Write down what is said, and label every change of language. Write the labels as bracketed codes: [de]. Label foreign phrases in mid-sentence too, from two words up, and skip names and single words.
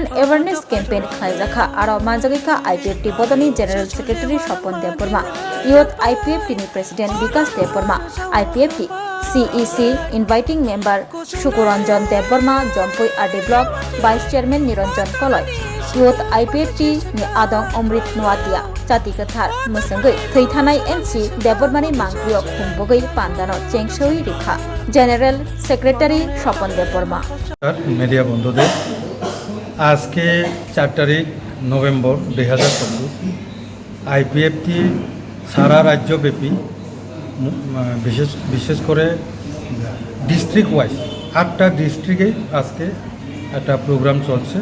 [en] awareness campaign [trp] खलाइजाखा आरो मानजागिका आईपीएफटी बदलनि [en] general secretary [trp] स्वपन देवबर्मा यूथ आईपीएफटी नि प्रेसिडेंट विकास देवबर्मा आईपीएफटी [en] CEC inviting member [trp] शुकुरंजन देवबर्मा जम्पुई [en] RD block vice chairman [trp] निरंजन कलय यूथ आईपीएफटी नि आदं अमृत नवातिया जाति कथार मसंगै थैथानाय एनसी देवबर्मानि मांग्रियो खुंबगै पांदानो चेंगसोई रेखा [en] general secretary [trp] स्वपन देवबर्मा [bn] मीडिया बंधुদের আজকে 4 তারিখ নভেম্বর 2025 আইপিএফটি সারা রাজ্যব্যাপী বিশেষ করে [en] district wise [bn] 8টা ডিস্ট্রিক্টে আজকে একটা প্রোগ্রাম চলছে।